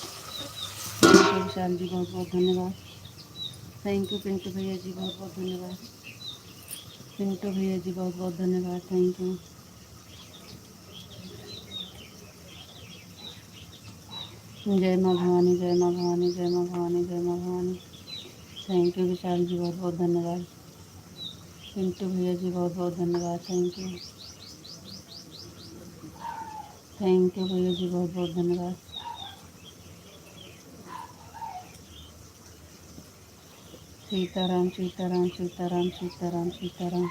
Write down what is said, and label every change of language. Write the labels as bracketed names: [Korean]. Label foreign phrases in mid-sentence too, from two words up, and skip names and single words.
[English] thank you [Hindi] विशाल जी, बहुत बहुत धन्यवाद। [English] thank you [Hindi] पिंटू भैया जी, बहुत बहुत धन्यवाद। पिंटू भैया जी, बहुत बहुत धन्यवाद। [English] thank you. [Hindi] जय माँ भवानी, जय माँ भवानी, जय माँ भवानी, जय माँ भवानी। [English] thank you [Hindi] विशाल जी, बहुत बहुत धन्यवाद। पिंटू भैया जी, बहुत बहुत धन्यवाद। [English] thank you, thank you [Hindi] भैया जी, बहुत बहुत धन्यवाद। सीताराम, सीताराम, सीताराम, सीताराम, सीताराम।